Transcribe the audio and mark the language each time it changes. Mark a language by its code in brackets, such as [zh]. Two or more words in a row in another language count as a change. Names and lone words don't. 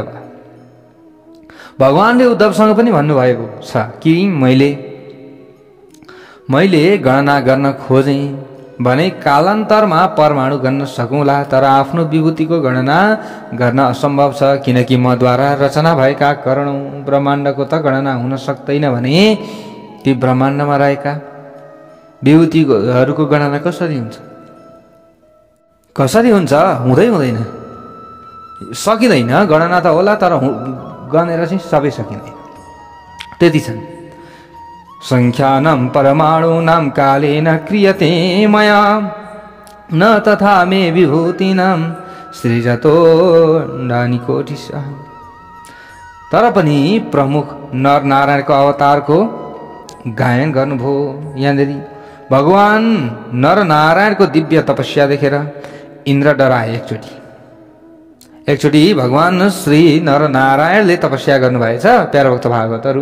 [ne] भगवानले उद्धवसँग पनि भन्नुभएको छ कि मैले गणना गर्न खोजेँ भने कालान्तरमा परमाणु गर्न सकौँला, तर आफ्नो विभूतिको गणना गर्न असम्भव छ, किनकि मद्वारा रचना भएका करोडौं ब्रह्माण्डको त गणना हुन सक्दैन भने ती ब्रह्माण्डमा रहेका विभूतिहरूको गणना कसरी हुन्छ? कसरी हुन्छ? हुँदैन, सकिँदैन। गणना त होला, तर गनेर चाहिँ सबै सकिँदैन। त्यति छन्। [sa] संख्यानं परमाणूनां कालेन क्रियते मया, न तथा मे विभूतिनां सृजतो डानी कोटिशः। [ne] तर पनि प्रमुख नर नारायणको अवतारको गायन गर्नुभयो। यहाँनिर भगवान नर नारायणको दिव्य तपस्या देखेर इन्द्र डराए। एकचोटि भगवान श्री नर नारायणले तपस्या गर्नुभएछ प्यारो भक्त भागवतहरू।